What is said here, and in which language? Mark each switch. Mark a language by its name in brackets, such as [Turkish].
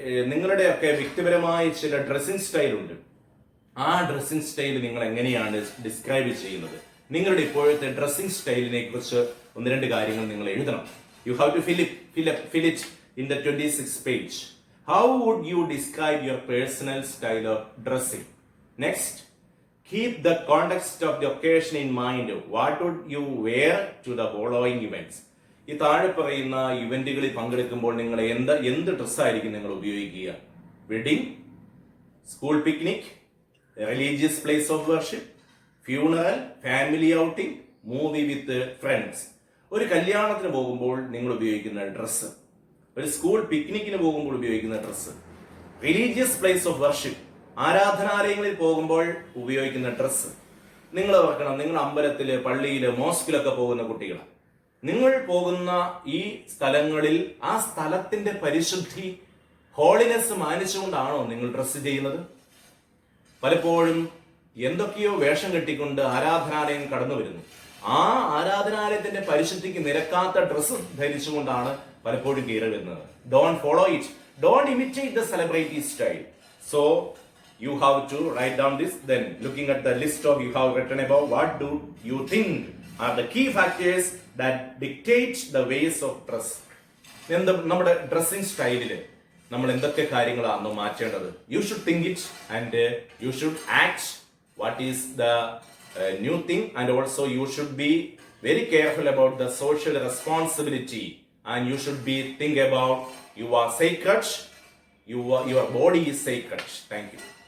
[Malayalam] നിങ്ങളുടെയൊക്കെ വ്യക്തിപരമായ ചില ഡ്രസ്സിംഗ് സ്റ്റൈൽ ഉണ്ട്. ആ ഡ്രസ്സിംഗ് സ്റ്റൈൽ നിങ്ങൾ എങ്ങനെയാണ് ഡിസ്ക്രൈബ് ചെയ്യുന്നത്? നിങ്ങളുടെ ഇപ്പോഴത്തെ ഡ്രസ്സിംഗ് സ്റ്റൈലിനെ കുറിച്ച് ഒന്ന് രണ്ട് കാര്യങ്ങൾ നിങ്ങൾ എഴുതണം. [English] You have to fill it in the 26th page. How would you describe your personal style of dressing? Next, keep the context of the occasion in mind. What would you wear to the following events? [Malayalam] ഈ താഴെ പറയുന്ന ഇവന്റുകളിൽ പങ്കെടുക്കുമ്പോൾ നിങ്ങൾ എന്ത് ഡ്രസ്സായിരിക്കും നിങ്ങൾ ഉപയോഗിക്കുക? [English] Wedding, school picnic, religious place of worship, funeral, family outing, movie with friends. [Malayalam] ഒരു കല്യാണത്തിന് പോകുമ്പോൾ നിങ്ങൾ ഉപയോഗിക്കുന്ന ഡ്രസ്സ്, ഒരു സ്കൂൾ പിക്നിക്കിന് പോകുമ്പോൾ ഉപയോഗിക്കുന്ന dress, [English] religious place of worship, [Malayalam] ആരാധനാലയങ്ങളിൽ പോകുമ്പോൾ ഉപയോഗിക്കുന്ന ഡ്രസ്സ്. നിങ്ങൾ ഓർക്കണം, നിങ്ങൾ അമ്പലത്തില്, പള്ളിയില്, മോസ്കിലൊക്കെ പോകുന്ന കുട്ടികളാണ്. നിങ്ങൾ പോകുന്ന ഈ സ്ഥലങ്ങളിൽ ആ സ്ഥലത്തിന്റെ പരിശുദ്ധി, ഹോളിനെസ് മാനിച്ചുകൊണ്ടാണോ നിങ്ങൾ ഡ്രസ്സ് ചെയ്യുന്നത്? പലപ്പോഴും എന്തൊക്കെയോ വേഷം കെട്ടിക്കൊണ്ട് ആരാധനാലയം കടന്നു വരുന്നു. ആ ആരാധനാലയത്തിന്റെ പരിശുദ്ധിക്ക് നിരക്കാത്ത ഡ്രസ്സ് ധരിച്ചുകൊണ്ടാണ് പലപ്പോഴും കയറി വരുന്നത്. [English] Don't follow it. Don't imitate the celebrity style. So you have to write down this. Then looking at the list of you have written about, what do you think are the key factors that dictate the ways of dress? [Malayalam] നമ്മുടെ dressing സ്റ്റൈലില് നമ്മൾ എന്തൊക്കെ കാര്യങ്ങളാണ് മാറ്റേണ്ടത്? [English] You should think it and you should act what is the new thing, and also you should be very careful about the social responsibility, and you should be think about you are sacred, your body is sacred. Thank you.